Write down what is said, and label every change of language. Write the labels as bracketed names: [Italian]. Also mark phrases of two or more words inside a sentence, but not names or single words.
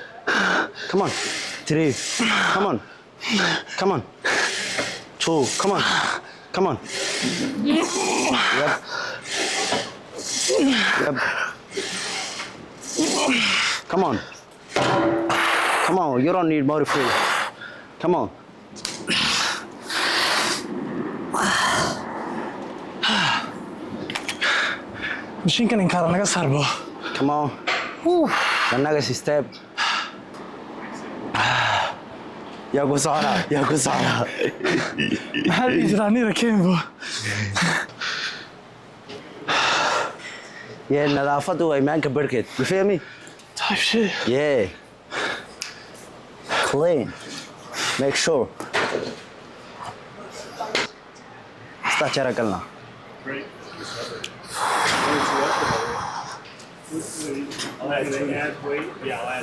[English] Come on. 3. Come on. Come on. 2. Come on. Come on. Yep. Come on. Come on, you don't need motivation. Come on. [Somali] Mashiinkan inkaara naga saarbo. [English] Come on. The next step. [Somali] Ya ku socda. Maxaa ii jira aniga keenbo. Yeah, nadaafadu way maanka barkeed. [English] You feel me? Type shit. Yeah. Clean. Make sure. Start [Somali] cara galna. [English] Great. I'll add weight. Yeah, I'll add.